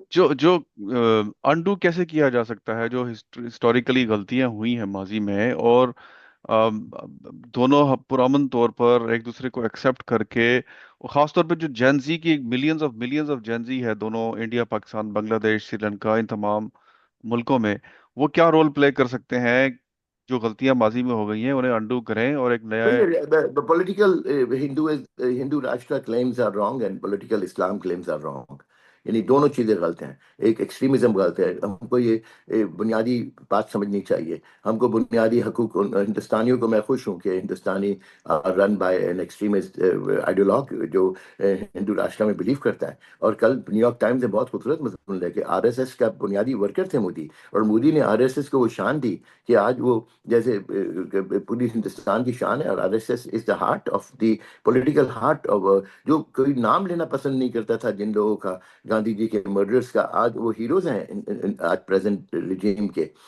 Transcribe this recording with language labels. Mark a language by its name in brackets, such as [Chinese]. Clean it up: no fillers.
[Hindi] जो जो अंडू कैसे किया जा सकता है, जो हिस्टोरिकली गलतियां हुई हैं माजी में, और दोनों पुरअमन तौर पर एक दूसरे को एक्सेप्ट करके, और खास तौर पे जो जेंजी की मिलियंस ऑफ जेंजी है दोनों इंडिया, पाकिस्तान, बांग्लादेश, श्रीलंका, इन तमाम मुल्कों में, वो क्या रोल प्ले कर सकते हैं? जो गलतियां माजी में हो गई हैं उन्हें अंडू करें और एक नया। [English] The political Hindu Rashtra claims are wrong and political Islam claims are wrong. [Hindi] यानी दोनों चीजें गलत हैं. एक एक्सट्रीमिज्म गलत है. हमको ये बुनियादी बात समझनी चाहिए. हमको बुनियादी हकूक हिंदुस्तानियों को, मैं खुश हूँ कि हिंदुस्तानी [English] run by an extremist ideologue [Hindi] जो हिंदू राष्ट्र में बिलीव करता है. और कल न्यूयॉर्क टाइम्स ने बहुत खूबसूरत मजमून है कि आरएसएस का बुनियादी वर्कर थे मोदी, और मोदी ने आरएसएस को वो शान दी कि आज वो जैसे पूरी हिंदुस्तान की शान है. और [English] RSS is the heart of [Hindi] the political heart of, जो कोई नाम लेना पसंद नहीं करता था जिन लोगों का, गांधी जी के मर्डर्स का, आज वो हीरोज हैं आज प्रेजेंट रिजीम के.